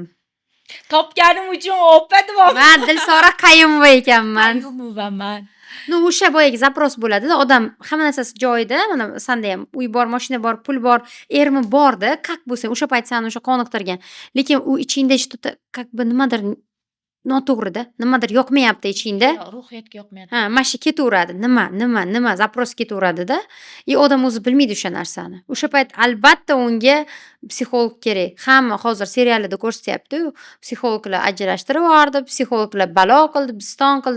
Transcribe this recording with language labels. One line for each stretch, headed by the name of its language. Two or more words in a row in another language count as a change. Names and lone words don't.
Uzbek: Topganim uchun opa deyapman. Men Dilsora Qayumova ekanman. Qayumovaman. Ну, o'sha boyagi zapros bo'ladi-da, odam hamma narsasi joyida, mana sanda ham uy bor, mashina bor, pul bor, ermi bor-da, как bo'lsa o'sha payt sani o'sha qoniqtirgan. Lekin u ichingda
Russian: что-то как бы
Uzbek: nimadir noto'g'ri-da, nimadir yoqmayapti ichingda. Ruhiyatga yoqmayapti. Ha, mana shu ketaveradi. Nima, zapros ketaveradida. Odam o'zi bilmaydi o'sha narsani. O'sha payt albatta unga psixolog kerak. Hamma hozir serialida ko'rsatyapti-ku, psixologlar ajrashtirib yubordi, psixologlar balo qildi, biston qildi.